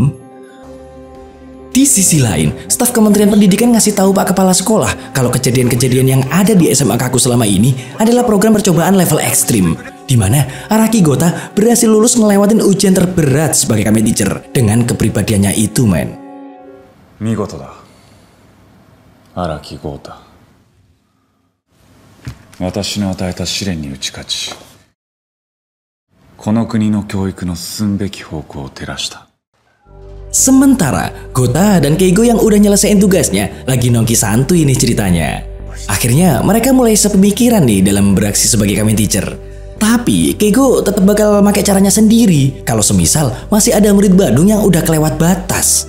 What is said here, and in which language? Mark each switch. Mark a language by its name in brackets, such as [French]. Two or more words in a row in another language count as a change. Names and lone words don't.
[Indonesian] Di sisi lain, staf Kementerian Pendidikan ngasih tahu Pak Kepala Sekolah kalau kejadian-kejadian yang ada di SMA Kaku selama ini adalah program percobaan level ekstrim, di mana Araki Gota berhasil lulus ngelewatin ujian terberat sebagai Kamen Teacher dengan kepribadiannya itu, men. [Japanese] 見事だ荒木豪太。私の与えた試練に打ち勝ち、この国の教育の進むべき方向を照らした。 [Indonesian] Sementara Gota dan Keigo yang udah nyelesain tugasnya lagi nongki santuy nih ceritanya. Akhirnya mereka mulai sepemikiran nih dalam beraksi sebagai Kamen Teacher. Tapi Keigo tetap bakal pakai caranya sendiri kalau semisal masih ada murid Badung yang udah kelewat batas.